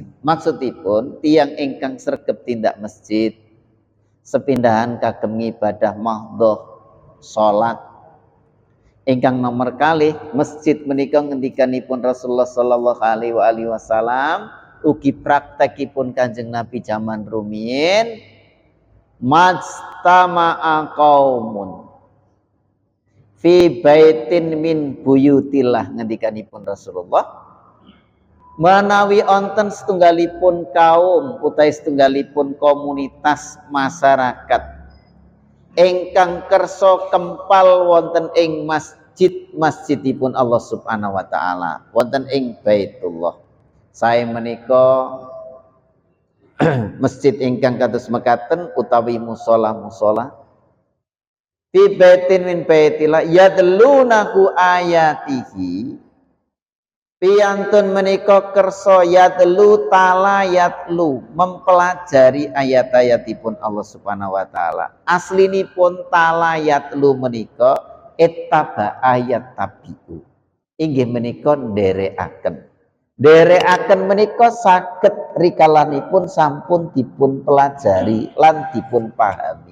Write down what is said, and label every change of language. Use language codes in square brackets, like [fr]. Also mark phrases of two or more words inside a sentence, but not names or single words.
[jv] Maksudipun tiyang ingkang sregep tindak masjid sepindahan kagem ibadah mahdhah salat ingkang nomor kalih masjid menika ngendikanipun Rasulullah [ar] صلى الله عليه وسلم [jv] ugi praktekipun Kanjeng Nabi zaman rumiyin [ar] ما اجتمع قوم في بيت من بيوت الله [jv] ngendikanipun Rasulullah menawi onten setunggalipun kaum utawi setunggalipun komunitas masyarakat ingkang kersa kempal wonten ing masjidipun Allah [ar] سبحانه وتعالى [jv] wonten ing Baitullah. Sae menika masjid ingkang kados mekaten utawi musala-musala [ar] في بيت من بيت الله يدلونه آياته [jv] piyantun menika kersa [ar] يتلو تلا يتلو [jv] mempelajari ayat-ayatipun Allah [ar] سبحانه وتعالى. [jv] Aslinipun [ar] تلا يتلو [jv] menika [ar] اتبع آيات تابع. [jv] Inggih menika nderekaken. Nderekaken menika saged rikalanipun sampun dipun pelajari lan dipun pahami.